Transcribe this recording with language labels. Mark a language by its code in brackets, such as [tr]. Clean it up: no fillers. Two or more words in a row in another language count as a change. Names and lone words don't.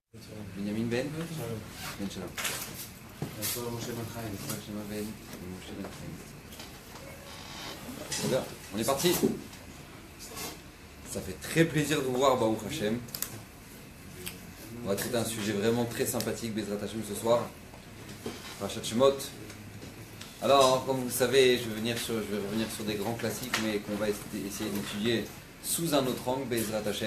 [fr] Binyamin Ben Ben Shalom. Moshe Ben Chaim. Moshe Ben Chaim. Bien, on est parti. Ça fait très plaisir de vous voir, [he] ברוך השם. [fr] On va traiter un sujet vraiment très sympathique, [he] בעזרת השם, [fr] ce soir. Parashat Shemot. Alors, comme vous le savez, je vais revenir sur des grands classiques, mais qu'on va essayer d'étudier sous un autre angle, [he] בעזרת השם.